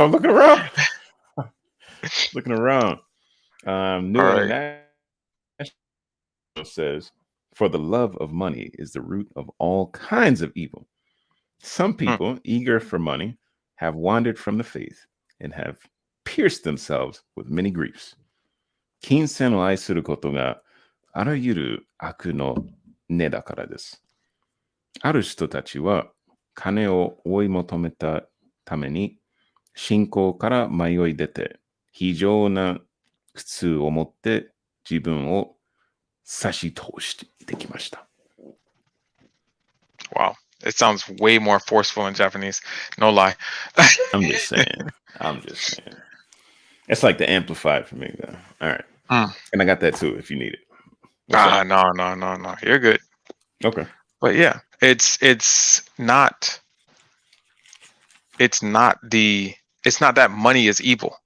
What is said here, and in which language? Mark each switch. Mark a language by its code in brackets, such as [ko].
[en] I'm looking around. Looking around. New All right. International says, for the love of money is the root of all kinds of evil. Some people, eager for money, have wandered from the faith and have pierced themselves with many griefs. [ja] 金銭を愛することがあらゆる悪の根だからです。ある人たちは金を追い求めたために信仰から迷い出て非常な苦痛を持って自分を差し通してきました。 [en] Wow. It sounds way more forceful in Japanese. No lie. I'm just saying. It's like the amplified for me, though. All right. And I got that too if you need it. No. You're good. Okay. But yeah, it's not that money is evil.